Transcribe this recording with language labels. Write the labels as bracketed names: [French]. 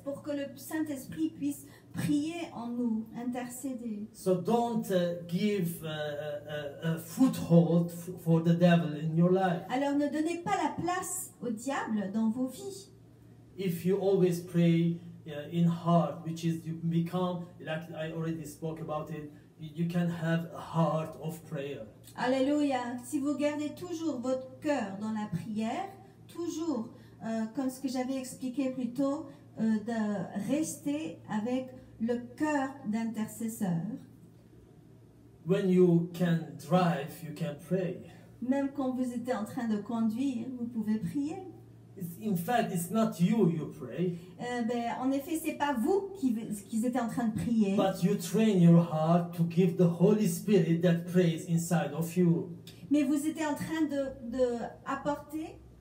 [French] Pour que le Saint-Esprit puisse prier en nous, intercéder. [English] So don't give a foothold for the devil in your life. [French] Alors ne donnez pas la place au diable dans vos vies. [English] If you always pray in heart, which is you become, like I already spoke about it, you can have a heart of prayer. [French] Alléluia. Si vous gardez toujours votre cœur dans la prière, toujours, comme ce que j'avais expliqué plus tôt, de rester avec le cœur d'intercesseur. [English] When you can drive, you can pray. [French] Même quand vous êtes en train de conduire, vous pouvez prier. [English] In fact, it's not you pray. [French] En effet, c'est pas vous qui êtes en train de prier. [English] But you train your heart to give the Holy Spirit that prays inside of you. [French] Mais vous êtes en train de apporter,